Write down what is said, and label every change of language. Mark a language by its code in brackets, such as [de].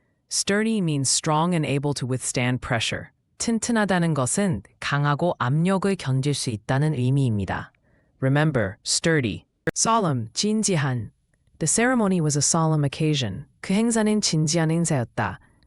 [en] Sturdy means strong and able to withstand pressure. [ko] 튼튼하다는 것은 강하고 압력을 견딜 수 있다는 의미입니다. [en] Remember, sturdy. Solemn, 진지한. The ceremony was a solemn occasion. [ko] 그 행사는 진지한 행사였다.